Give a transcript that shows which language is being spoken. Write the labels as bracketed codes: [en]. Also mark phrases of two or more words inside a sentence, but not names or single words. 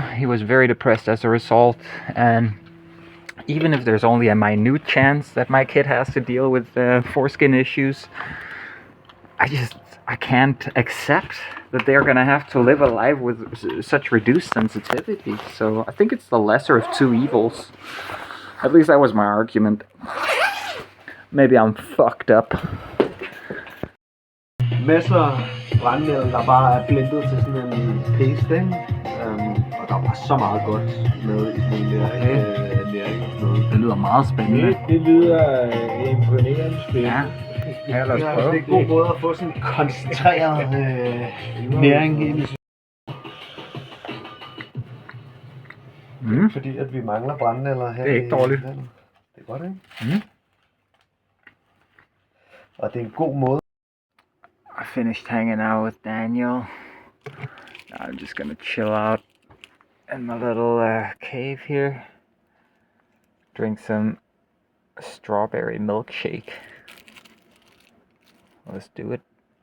[en] He was very depressed as a result, and even if there's only a minute chance that my kid has to deal with foreskin issues, I can't accept that they're gonna have to live a life with such reduced sensitivity. So I think it's the lesser of two evils. At least that was my argument. Maybe I'm fucked up. [da] Masser brændenælder, der bare er blendet til sådan en paste, ikke? Og der var så meget godt med i sådan en der, næring og sådan noget. Det lyder meget spændende. Det lyder imponerende spændende. Ja, lad os prøve. Det er en god måde at få sådan en koncentreret næring ind i fordi at vi mangler brændenælder her. Det er ikke dårligt. Det er godt, ikke? Og det er en god måde. [en] I finished hanging out with Daniel. Now I'm just gonna chill out in my little cave here. Drink some strawberry milkshake. Let's do it.